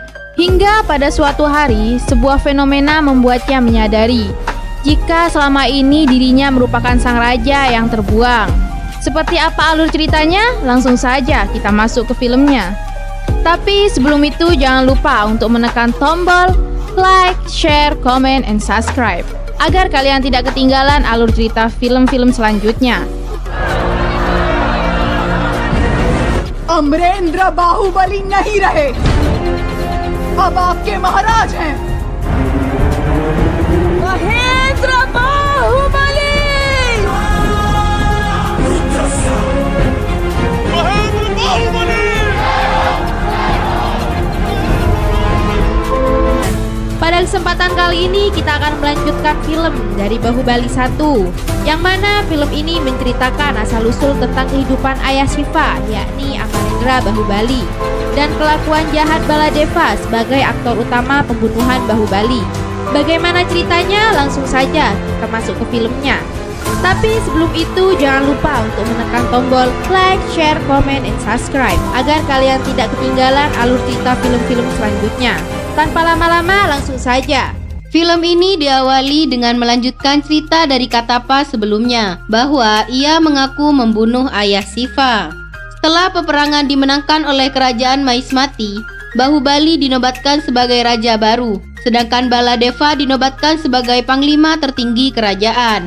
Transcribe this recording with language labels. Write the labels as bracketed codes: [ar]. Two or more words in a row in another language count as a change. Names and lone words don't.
[id] Hingga pada suatu hari, sebuah fenomena membuatnya menyadari jika selama ini dirinya merupakan sang raja yang terbuang. Seperti apa alur ceritanya? Langsung saja kita masuk ke filmnya. Tapi sebelum itu jangan lupa untuk menekan tombol [en] like, share, comment, and subscribe [id] agar kalian tidak ketinggalan alur cerita film-film selanjutnya. [hi] अमरेंद्र बाहुबली नहीं रहे, अब आपके महाराज हैं महेंद्र बाहुबली। [id] Pada kesempatan kali ini kita akan melanjutkan film dari Bahubali 1, yang mana film ini menceritakan asal-usul tentang kehidupan ayah Shiva, yakni Amarendra Bahubali, dan kelakuan jahat Baladeva sebagai aktor utama pembunuhan Bahubali. Bagaimana ceritanya? Langsung saja kita masuk ke filmnya. Tapi sebelum itu jangan lupa untuk menekan tombol [en] like, share, comment, and subscribe [id] agar kalian tidak ketinggalan alur cerita film-film selanjutnya. Tanpa lama-lama langsung saja. Film ini diawali dengan melanjutkan cerita dari Katappa sebelumnya, bahwa ia mengaku membunuh ayah Shiva. Setelah peperangan dimenangkan oleh kerajaan Mahismati, Bahubali dinobatkan sebagai raja baru, sedangkan Baladeva dinobatkan sebagai panglima tertinggi kerajaan.